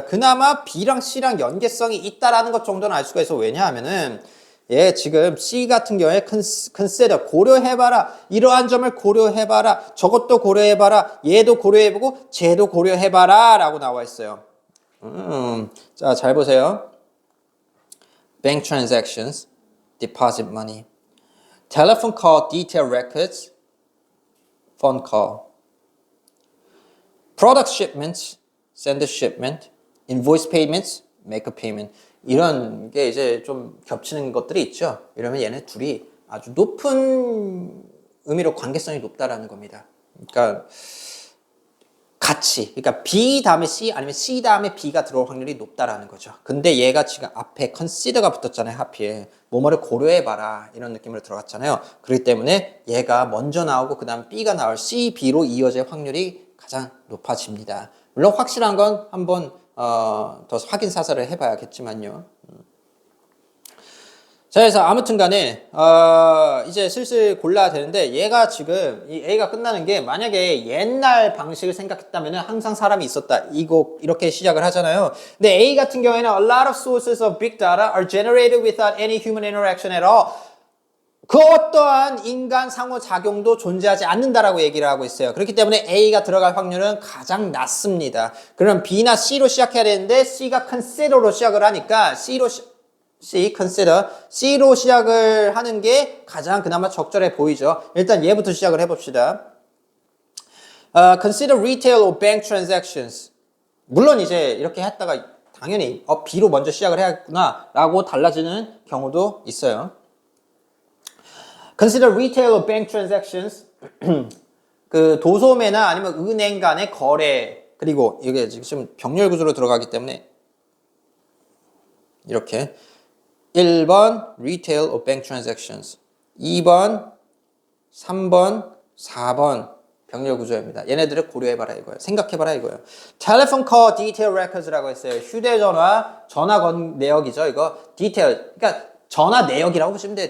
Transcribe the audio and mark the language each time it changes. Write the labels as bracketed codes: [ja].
[ko] 그나마 B랑 C랑 연계성이 있다라는 것 정도는 알 수가 있어. 왜냐하면은 얘 지금 C 같은 경우에 consider 고려해봐라. 이러한 점을 고려해봐라. 저것도 고려해봐라. 얘도 고려해보고 쟤도 고려해봐라 라고 나와 있어요. 자, 잘 보세요. [en] Bank transactions, deposit money, telephone call, detail records, phone call, product shipments, send a shipment, invoice payments, make a payment. [ko] 이런 게 이제 좀 겹치는 것들이 있죠. 이러면 얘네 둘이 아주 높은 의미로 관계성이 높다라는 겁니다. 그러니까 같이, 그러니까 B 다음에 C 아니면 C 다음에 B가 들어올 확률이 높다라는 거죠. 근데 얘가 지금 앞에 consider가 붙었잖아요. 하필 뭐뭐를 고려해봐라 이런 느낌으로 들어갔잖아요. 그렇기 때문에 얘가 먼저 나오고 그 다음 B가 나올 C, B로 이어질 확률이 가장 높아집니다. 물론 확실한 건 한번 더 확인 사살을 해봐야겠지만요. 자, 그래서 아무튼 간에 이제 슬슬 골라야 되는데 얘가 지금 이 A가 끝나는 게 만약에 옛날 방식을 생각했다면 항상 사람이 있었다. 이렇게 시작을 하잖아요. 근데 A 같은 경우에는 [en] a lot of sources of big data are generated without any human interaction at all. [ko] 그 어떠한 인간 상호작용도 존재하지 않는다라고 얘기를 하고 있어요. 그렇기 때문에 A가 들어갈 확률은 가장 낮습니다. 그럼 B나 C로 시작해야 되는데 C가 consider로 시작을 하니까 consider. C로 시작을 하는 게 가장 그나마 적절해 보이죠. 일단 얘부터 시작을 해봅시다. [en] Consider retail or bank transactions. [ko] 물론 이제 이렇게 했다가 당연히 B로 먼저 시작을 해야겠구나 라고 달라지는 경우도 있어요. [en] Consider retail or bank transactions. [ko] 그 도소매나 아니면 은행 간의 거래. 그리고 이게 지금 병렬 구조로 들어가기 때문에 이렇게 1번 [en] retail or bank transactions, [ko] 2번, 3번, 4번 병렬 구조입니다. 얘네들을 고려해봐라 이거예요. 생각해봐라 이거예요. [en] telephone call detail records [ko] 라고 했어요. 휴대전화, 전화 건 내역이죠. 이거 detail, 그러니까 전화 내역이라고 보시면 돼요.